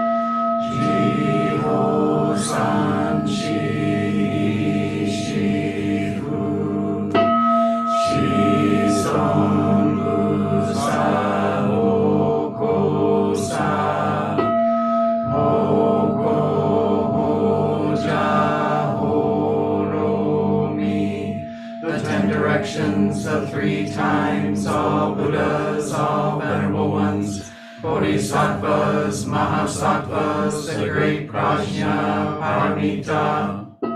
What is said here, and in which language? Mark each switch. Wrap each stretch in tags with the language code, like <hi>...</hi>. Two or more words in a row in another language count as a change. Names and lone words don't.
<ja>十方三世諸仏 諸尊菩薩摩訶薩 摩訶般若波羅蜜.</ja> <en>The 10 directions of 3 times, all Buddhas, all venerable ones, Bodhisattvas, Mahasattvas, the great Prajna Paramita,</en>